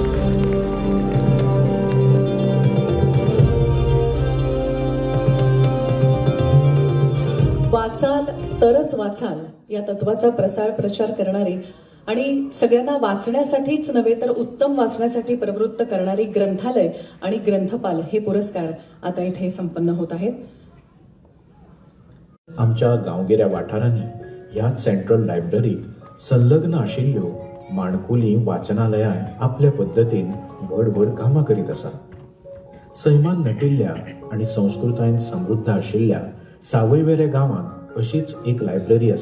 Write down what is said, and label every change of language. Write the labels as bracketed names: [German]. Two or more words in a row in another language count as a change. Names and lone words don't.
[Marathi] वाचाल तरच वाचाल या तत्वाचा प्रचार करणारी आणि सगळ्यांना वाचण्यासाठीच नव्हे तर उत्तम वाचण्यासाठी प्रवृत्त करणारी ग्रंथालय आणि ग्रंथपाल हे पुरस्कार आता इथे संपन्न होत आहेत. [Konkani] आमच्या गांवगिऱ्या वाठारांनी ह्या [English] central libraryत [Konkani] संलग्न आशिल्ल्यो माणकुली वाचनालयां आपल्या पद्धतीन व्हड कामां करीत आसा. सैमान नटिल्ल्या आणि संस्कृतायेन समृद्ध आशिल्ल्या सावयवेरें गांवांत अशीच एक लायब्ररी आसा.